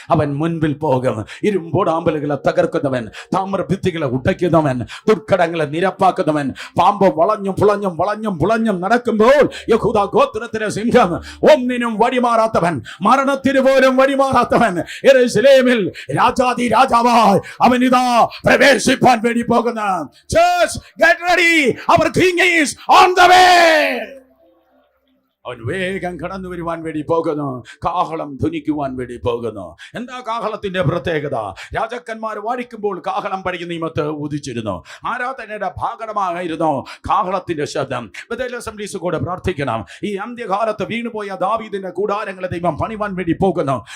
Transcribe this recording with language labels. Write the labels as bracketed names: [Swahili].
[Malayalam] അവൻ മുൻപിൽ പോകും. ഇരുമ്പോടാമ്പലുകളെ തകർക്കുന്നവൻ, താമ്രഭിത്തികളെ ഉടയ്ക്കുന്നവൻ, ദുർഘടങ്ങളെ നിരപ്പാക്കുന്നവൻ, പാമ്പ് വളഞ്ഞും നടക്കുമ്പോൾ യഹൂദാ ഗോത്രത്തിലെ സിംഹം, ഒന്നിനും വഴിമാറാത്തവൻ, മരണത്തിന് പോലും വഴിമാറാത്തവൻ, യെരൂശലേമിൽ രാജാതി രാജാവായി അവൻ ഇതാ പ്രവേശിപ്പാൻ വേണ്ടി പോകുന്ന. [English] Church, get ready, our king is on the way. [Malayalam] അവൻ വേഗം കടന്നു വരുവാൻ വേണ്ടി പോകുന്നു. കാഹളം ധ്വനിക്കുവാൻ വേണ്ടി പോകുന്നു. എന്താ കാഹളത്തിന്റെ പ്രത്യേകത? രാജാക്കന്മാർ വാഴിക്കുമ്പോൾ കാഹളം പഴയ നിയമത്ത് ഉദിച്ചിരുന്നു. ആരാധനയുടെ ഭാഗമായിരുന്നു കാഹളത്തിന്റെ ശബ്ദം. ബഥേൽ അസംബ്ലീസ് കൂടെ പ്രാർത്ഥിക്കണം. ഈ അന്ത്യകാലത്ത് വീണുപോയ ദാവീദിന്റെ കൂടാരങ്ങളെ ദൈവം പണിവാൻ വേണ്ടി പോകുന്നു.